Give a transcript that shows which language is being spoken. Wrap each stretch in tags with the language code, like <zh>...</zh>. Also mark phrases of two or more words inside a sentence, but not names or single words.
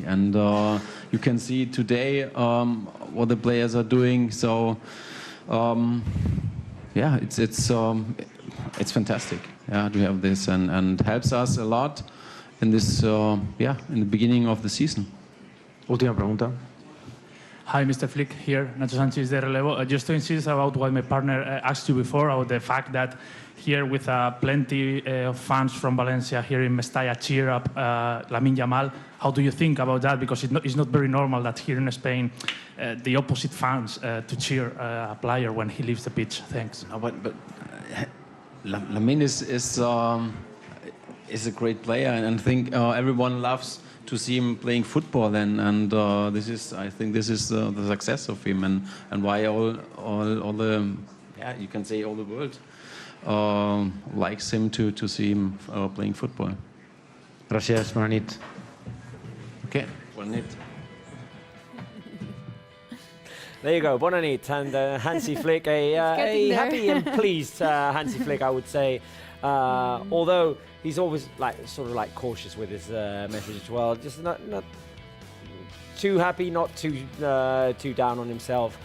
<en>And you can see today what the players are doing. So yeah, it's fantastic. Yeah, to have this and helps us a lot in this yeah, in the beginning of the season.</en> <es>Última pregunta.</es> <en>Hi, Mr. Flick here, Nacho Sanchez de Relevo. Just to insist about what my partner asked you before, about the fact that here with plenty of fans from Valencia here in Mestalla cheer up Lamine Yamal, how do you think about that? Because it's not very normal that here in Spain the opposite fans to cheer a player when he leaves the pitch. Thanks. No, but Lamine is a great player, and I think everyone loves to see him playing football, and I think this is the success of him, and why all the, yeah, you can say all the world likes him to see him playing football.</en> <es>Gracias,</es> <ca>bona nit. Okay, bona nit.</ca> <en>There you go,</en> <ca>bona nit,</ca> <en>and Hansi Flick, a happy and pleased Hansi Flick, I would say. Although he's always sort of cautious with his message as well, just not too happy, not too down on himself.</en>